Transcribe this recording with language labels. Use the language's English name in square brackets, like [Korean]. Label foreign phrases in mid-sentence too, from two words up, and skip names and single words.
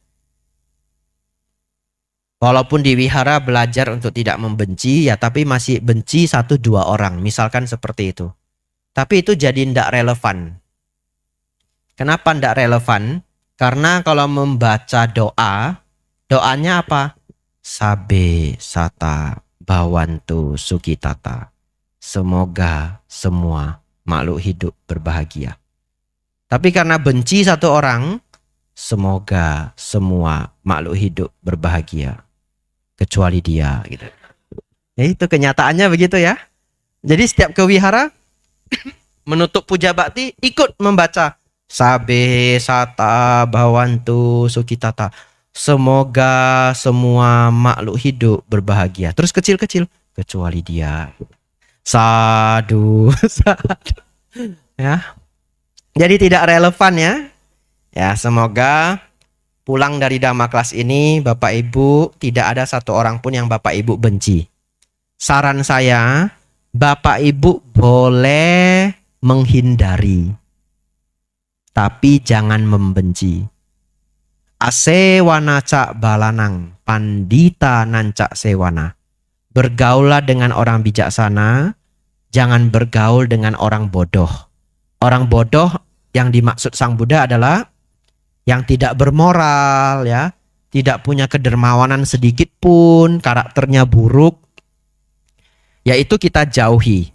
[Indonesian] Walaupun di wihara belajar untuk tidak membenci ya, tapi masih benci 1-2 orang. Misalkan seperti itu. Tapi itu jadi tidak relevan. Kenapa tidak relevan? Karena kalau membaca doa, doanya apa? [Pali] Sabe sata bawantu sukitata. [Indonesian] Semoga semua makhluk hidup berbahagia. Tapi karena benci satu orang, semoga semua makhluk hidup berbahagia. Kecuali dia. Gitu. Ya, itu kenyataannya begitu ya. Jadi setiap ke wihara, menutup puja bakti, ikut membaca. [Pali] Sabe sata bawantu sukitata. [Indonesian] Semoga semua makhluk hidup berbahagia. Terus kecil-kecil. Kecuali dia. [Pali] Sadu. Sadu. [Indonesian] Ya. Jadi tidak relevan ya. Ya, semoga pulang dari Dhamma kelas ini Bapak Ibu tidak ada satu orang pun yang Bapak Ibu benci. Saran saya, Bapak Ibu boleh menghindari, tapi jangan membenci. [Pali] Asewana cak balanang, pandita nancak sewana. [Indonesian] Bergaulah dengan orang bijaksana, jangan bergaul dengan orang bodoh. Orang bodoh yang dimaksud Sang Buddha adalah yang tidak bermoral, ya, tidak punya kedermawanan sedikit pun, karakternya buruk, yaitu kita jauhi.